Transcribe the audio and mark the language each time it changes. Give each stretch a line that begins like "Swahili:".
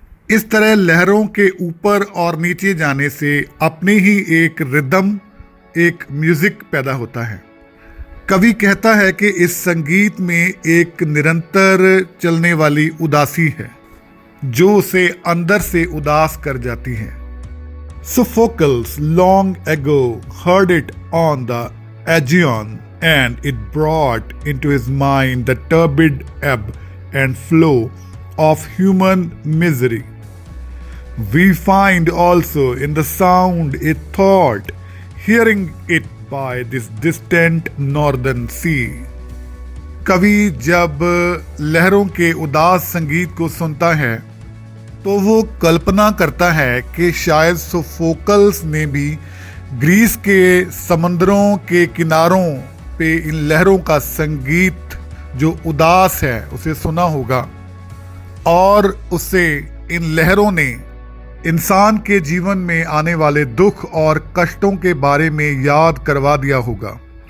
Hindi: इस तरह लहरों के ऊपर और नीचे जाने से अपनी ही एक रिदम, एक म्यूजिक पैदा होता है। कवि कहता है कि इस संगीत में एक निरंतर चलने वाली उदासी है जो उसे अंदर से उदास कर जाती है।
English: Sophocles long ago heard it on the Aegean, and it brought into his mind the turbid ebb and flow of human misery. We find also in the sound a thought, hearing it by this distant northern sea.
Hindi: कवि जब लहरों के उदास संगीत को सुनता है तो वो कल्पना करता है कि शायद सोफोकल्स ने भी ग्रीस के समंदरों के किनारों पे इन लहरों का संगीत जो उदास है उसे सुना होगा और उससे इन लहरों ने इंसान के जीवन में आने वाले दुख और कष्टों के बारे में याद करवा दिया होगा।